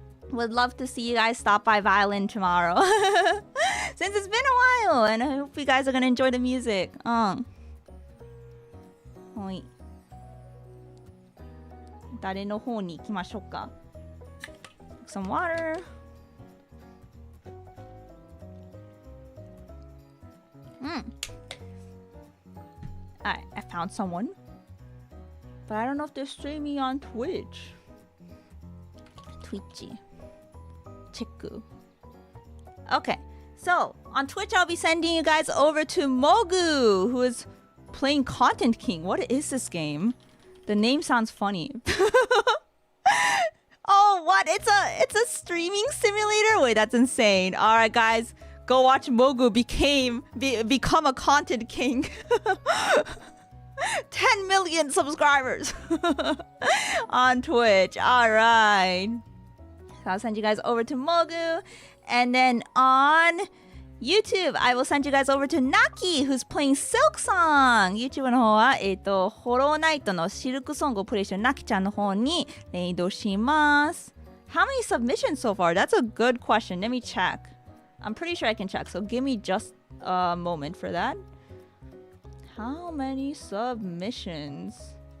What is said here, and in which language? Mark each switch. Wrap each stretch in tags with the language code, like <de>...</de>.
<en>Would love to see you guys stop by Violin tomorrow. Since it's been a while. And I hope you guys are going to enjoy the music. Wait.</en> <ja>誰の方に行きましょうか</ja> <en>Some water. Alright, I found someone. But I don't know if they're streaming on Twitch. Twitchy. Chiku. Okay, so on Twitch I'll be sending you guys over to Mogu, who is playing Content King. What is this game? The name sounds funny. Oh, what? It's a streaming simulator? Wait, that's insane. All right, guys, go watch Mogu become a content king. 10 million subscribers on Twitch. All right. So I'll send you guys over to Mogu, and then on YouTube, I will send you guys over to Naki, who's playing Silk Song.</en> <ja>YouTube の方は、ホローナイトのシルクソングをプレイしてるナキちゃんの方にレイドします。</ja> <en>How many submissions so far? That's a good question. Let me check. I'm pretty sure I can check, so give me just a moment for that. How many submissions?</en>